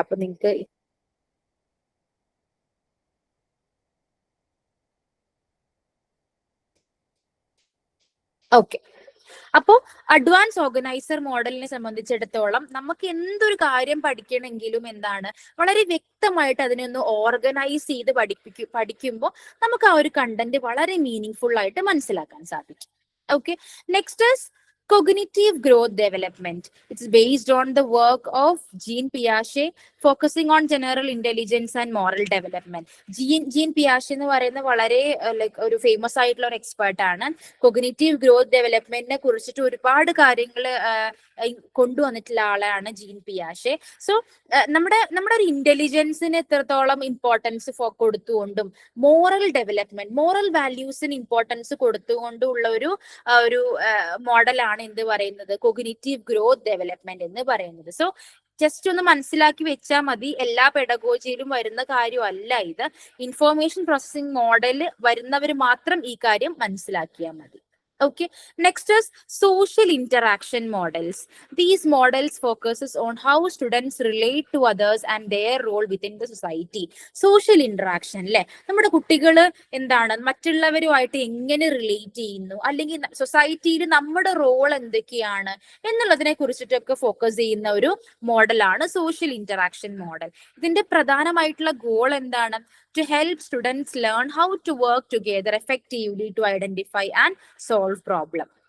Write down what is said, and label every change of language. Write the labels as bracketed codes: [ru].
[ml] അപ്പൊ നിങ്ങക്ക് ഓക്കെ. അപ്പോ അഡ്വാൻസ് ഓർഗനൈസർ മോഡലിനെ സംബന്ധിച്ചിടത്തോളം നമുക്ക് എന്തൊരു കാര്യം പഠിക്കണമെങ്കിലും എന്താണ് വളരെ വ്യക്തമായിട്ട് അതിനെ ഒന്ന് ഓർഗനൈസ് ചെയ്ത് പഠിക്കുമ്പോൾ നമുക്ക് ആ ഒരു കണ്ടന്റ് വളരെ മീനിങ് ഫുൾ ആയിട്ട് മനസ്സിലാക്കാൻ സാധിക്കും. [en] Okay, next is cognitive growth development. It's based on the work of Jean Piaget, focusing on general intelligence and moral development. [ml] Jean Piaget എന്ന് പറയുന്ന വളരെ ലൈക്ക് ഒരു ഫേമസ് ആയിട്ടുള്ള ഒരു എക്സ്പേർട്ട് ആണ്. കൊഗ്നിറ്റീവ് ഗ്രോത്ത് ഡെവലപ്മെന്റിനെ കുറിച്ചിട്ട് ഒരുപാട് കാര്യങ്ങൾ കൊണ്ടുവന്നിട്ടുള്ള ആളാണ് ജീൻ പിയാഷെ. സോ നമ്മുടെ ഒരു ഇന്റലിജൻസിന് എത്രത്തോളം importance കൊടുത്തുകൊണ്ടും moral development, moral വാല്യൂസിന് importance കൊടുത്തുകൊണ്ടുള്ള ഒരു മോഡലാണ് എന്ത് പറയുന്നത്? കൊഗ്നിറ്റീവ് ഗ്രോത്ത് ഡെവലപ്മെന്റ് എന്ന് പറയുന്നത്. സോ ജസ്റ്റ് ഒന്ന് മനസ്സിലാക്കി വെച്ചാൽ മതി, എല്ലാ പെഡഗോജിയിലും വരുന്ന കാര്യമല്ല ഇത്. ഇൻഫോർമേഷൻ പ്രോസസ്സിംഗ് മോഡൽ വരുന്നവർ മാത്രം ഈ കാര്യം മനസ്സിലാക്കിയാൽ മതി. [en] Okay, next is social interaction models. These models focuses on how students relate to others and their role within the society. [ml] Social interaction അല്ലെ, നമ്മുടെ കുട്ടികൾ എന്താണ് മറ്റുള്ളവരുമായിട്ട് എങ്ങനെ റിലേറ്റ് ചെയ്യുന്നു, അല്ലെങ്കിൽ സൊസൈറ്റിയിൽ നമ്മുടെ റോൾ എന്തൊക്കെയാണ് എന്നുള്ളതിനെ കുറിച്ചിട്ടൊക്കെ ഫോക്കസ് ചെയ്യുന്ന ഒരു മോഡലാണ് സോഷ്യൽ ഇന്ററാക്ഷൻ മോഡൽ. ഇതിന്റെ പ്രധാനമായിട്ടുള്ള ഗോൾ എന്താണ്? [en] To help students learn how to work together effectively to identify and solve problem.